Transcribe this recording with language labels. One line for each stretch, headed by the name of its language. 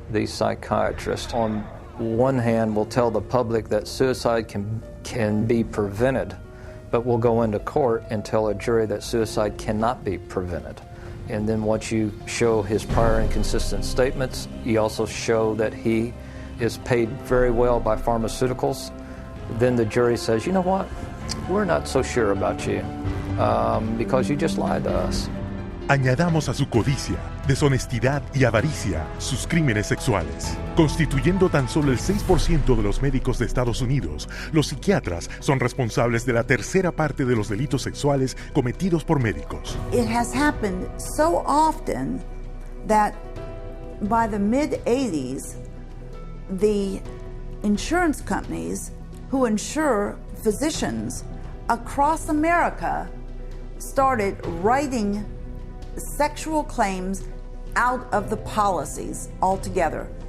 English: The psychiatrist on one hand will tell the public that suicide can be prevented, but will go into court and tell a jury that suicide cannot be prevented. And then once you show his prior inconsistent statements, you also show that he is paid very well by pharmaceuticals, then the jury says, you know what, we're not so sure about you because you just lied to us.
Spanish: Añadamos a su codicia, deshonestidad y avaricia sus crímenes sexuales. Constituyendo tan solo el 6% de los médicos de Estados Unidos, los psiquiatras son responsables de la tercera parte de los delitos sexuales cometidos por médicos.
English: It has happened so often that by the mid-80s, the insurance companies who insure physicians across America started writing sexual claims out of the policies altogether.